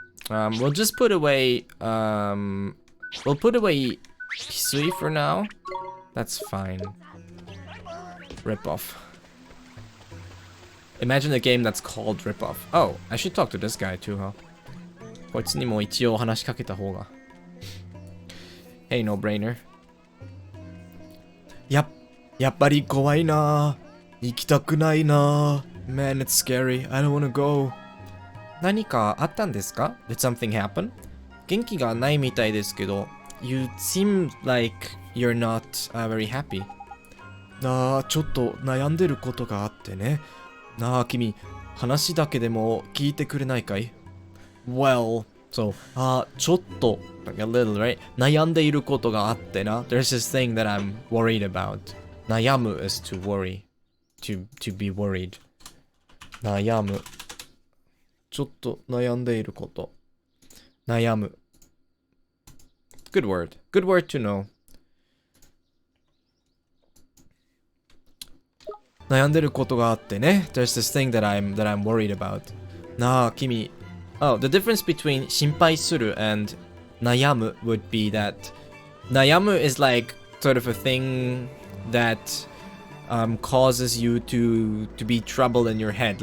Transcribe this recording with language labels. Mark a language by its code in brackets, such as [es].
[en] We'll just put away, we'll put away Hisui for now. That's fine. Rip off. Imagine a game that's called Rip Off. Oh, I should talk to this guy too, huh? [ja] こいつにも一応話しかけた方が。 [en] Hey, no brainer. [ja] やっぱり怖いな。行きたくないな。 [en] Man, it's scary. I don't wanna go. 何かあったんですか? Did something happen? [ja] 元気がないみたいですけど。 [en] You seem like you're not very happy. [ja] なあ、ちょっと悩んでることがあってね。なあ、君、話だけでも聞いてくれないかい? [en] Well, so, ちょっと、like a little, right? [ja] 悩んでいることがあってな。 [en] There's this thing that I'm worried about. 悩む is to worry. To be worried. 悩む。 [ja] ちょっと悩んでいること。 [en] 悩む。Good word. Good word to know. [ja] 悩んでることがあってね。 [en] There's this thing that I'm worried about. [ja] なあ、君。 [en] Oh, the difference between 心配する and 悩む would be that 悩む is like sort of a thing that causes you to be trouble in your head.